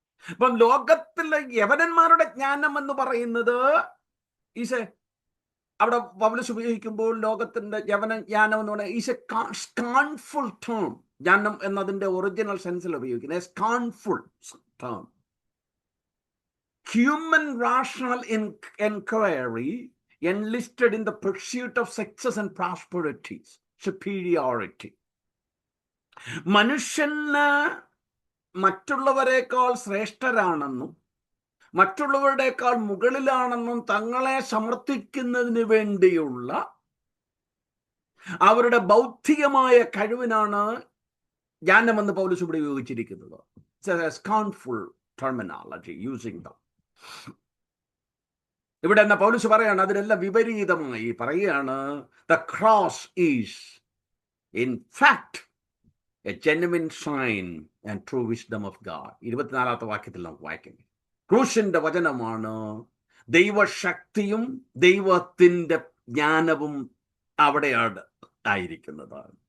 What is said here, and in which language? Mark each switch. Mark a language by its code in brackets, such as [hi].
[ml] അപ്പം ലോകത്തിലെ യവനന്മാരുടെ ജ്ഞാനം എന്ന് പറയുന്നത് അവിടെ പൗലോസ് ഉപയോഗിക്കുമ്പോൾ ലോകത്തിന്റെ യവന ജ്ഞാനം എന്ന് പറയുന്നത് [en] Is a scornful term. [ml] ജ്ഞാനം എന്നതിന്റെ ഒറിജിനൽ സെൻസിൽ ഉപയോഗിക്കുന്നത് [en] Scornful term. Human rational inquiry enlisted in the pursuit of success and prosperity, superiority. [ml] മനുഷ്യന് മറ്റുള്ളവരെക്കാൾ ശ്രേഷ്ഠരാണെന്നും മറ്റുള്ളവരുടെക്കാൾ മുകളിലാണെന്നും തങ്ങളെ സമർത്ഥിക്കുന്നതിന് വേണ്ടിയുള്ള അവരുടെ ബൗദ്ധികമായ കഴിവിനാണ് ജ്ഞാനമെന്ന് പൗലോസ് ഇവിടെ ഉപയോഗിച്ചിരിക്കുന്നത്. [en] Scornful terminology using them. [ml] ഇവിടെ എന്ന പൗലോസ് പറയാണ്, അതിനെല്ലാം വിപരീതമായി പറയുകയാണ്, [en] the cross is in fact a genuine sign and true wisdom of God. [ml] 24ാമത്തെ വാക്യത്തിൽ നമുക്ക് വായിക്കുന്നത്, ക്രൂശിന്റെ വചനമാണ് ദൈവശക്തിയും ദൈവത്തിന്റെ ജ്ഞാനവും അവിടെയാണ് ആയിരിക്കുന്നത്.